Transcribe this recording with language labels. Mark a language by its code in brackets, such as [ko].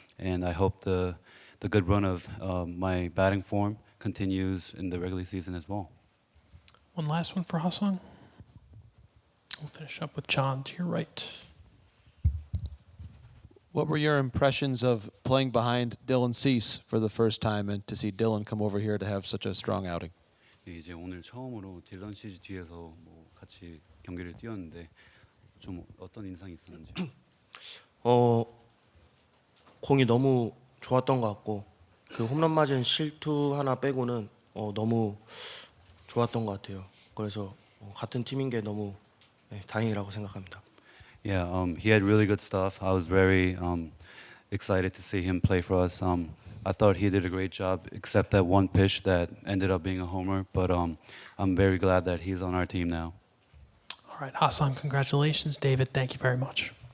[en] And I hope the good run of my batting form continues in the regular season as well. One last one for Ha-Seong. We'll finish up with John to your right. What were your impressions of playing behind Dylan Cease for the first time and to see Dylan come over here to have such a strong outing? [ko] 이제 오늘 처음으로 딜런 시즈 뒤에서 뭐 같이 경기를 뛰었는데 좀 어떤 인상이 있었는지. 공이 너무 좋았던 것 같고 그 홈런 맞은 실투 하나 빼고는 너무 좋았던 것 같아요. 그래서 같은 팀인 게 너무 다행이라고 생각합니다. [en] Yeah, he had really good stuff. I was very excited to see him play for us. I thought he did a great job, except that one pitch that ended up being a homer. But I'm very glad that he's on our team now. All right, Ha-Seong, congratulations. David, thank you very much.